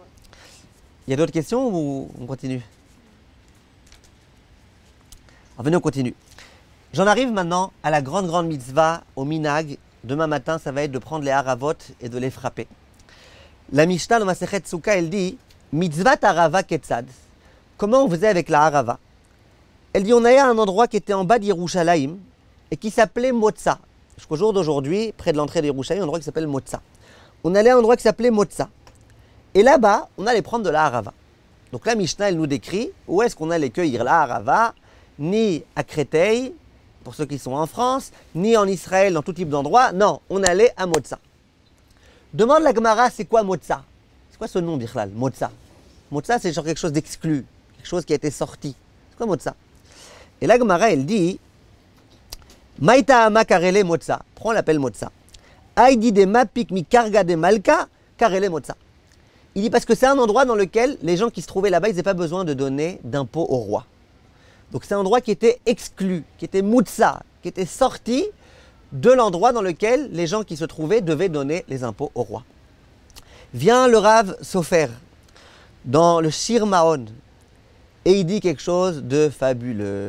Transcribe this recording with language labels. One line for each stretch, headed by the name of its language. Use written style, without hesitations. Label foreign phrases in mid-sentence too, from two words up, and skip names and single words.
French: Ouais. Il y a d'autres questions ou on continue? Alors, venez, on continue. J'en arrive maintenant à la grande mitzvah, au minag. Demain matin, ça va être de prendre les haravot et de les frapper. La Mishnah, dans
Hebrew: מסכת סוכה,
French: elle dit
Hebrew: מצות ערבה כיצד.
French: Comment on faisait avec la harava? Elle dit on allait à un endroit qui était en bas d'Yerushalayim et qui s'appelait Motza. Jusqu'au jour d'aujourd'hui, près de l'entrée d'Yerushalayim, un endroit qui s'appelle Motza. On allait à un endroit qui s'appelait Motza. Et là-bas, on allait prendre de la harava. Donc la Mishnah, elle nous décrit où est-ce qu'on allait cueillir la harava, ni à Créteil, pour ceux qui sont en France, ni en Israël, dans tout type d'endroit. Non, on allait à Motza. Demande la Gemara, c'est quoi Motza? C'est quoi ce nom, Bichlal? Motza. Motza, c'est genre quelque chose d'exclu, quelque chose qui a été sorti. C'est quoi Motza? Et la Gemara, elle dit
Aramaic: מאי טעמא קרו ליה מוצא.
French: Prends l'appel Motza.
Aramaic: אידי דמפיק מכרגא דמלכא קרו ליה מוצא.
French: Il dit parce que c'est un endroit dans lequel les gens qui se trouvaient là-bas, ils n'avaient pas besoin de donner d'impôts au roi. Donc c'est un endroit qui était exclu, qui était Motza, qui était sorti de l'endroit dans lequel les gens qui se trouvaient devaient donner les impôts au roi. Vient le Rav Sofer dans le Shir Maon et il dit quelque chose de fabuleux.